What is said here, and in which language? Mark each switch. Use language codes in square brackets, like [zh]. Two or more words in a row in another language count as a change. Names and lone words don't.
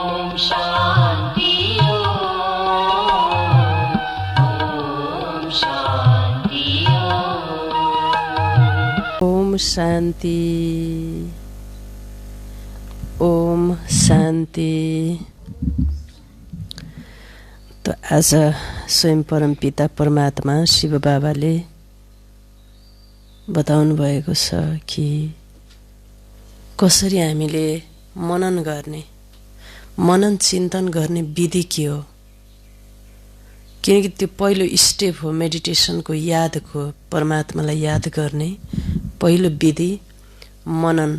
[sa] शान्ति ओम शान्ति ओम शान्ति ओम शान्ति। [ne] तो आज स्वयं परमपिता परमात्मा शिव बाबाले बताउनु भएको छ कि कसरी हामीले मनन गर्ने, मनन चिन्तन गर्ने विधि के हो। किनकि त्यो पहिलो स्टेप हो मेडिटेसनको, यादको, परमात्मालाई याद गर्ने पहिलो विधि मनन।